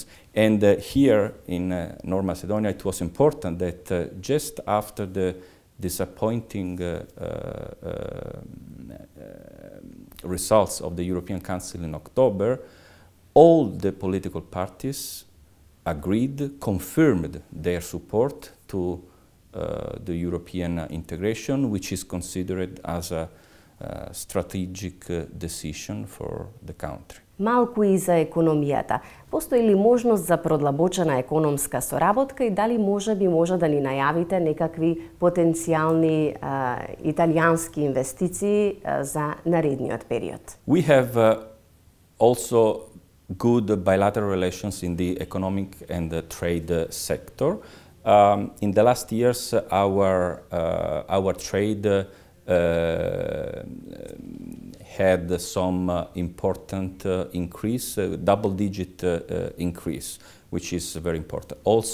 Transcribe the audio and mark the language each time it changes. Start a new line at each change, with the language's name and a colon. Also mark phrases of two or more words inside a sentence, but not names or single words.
English: And here in North Macedonia, it was important that just after the disappointing results of the European Council in October, all the political parties agreed, confirmed their support to the European integration, which is considered as a strategic decision for the country.
Macedonian: Малку и за економијата. Постои ли можност за продлабочена економска соработка и дали може да ни најавите некакви потенцијални италијански инвестиции за наредниот период?
English: We have also good bilateral relations in the economic and the trade sector. In the last years, our trade had some important increase, double-digit increase, which is very important.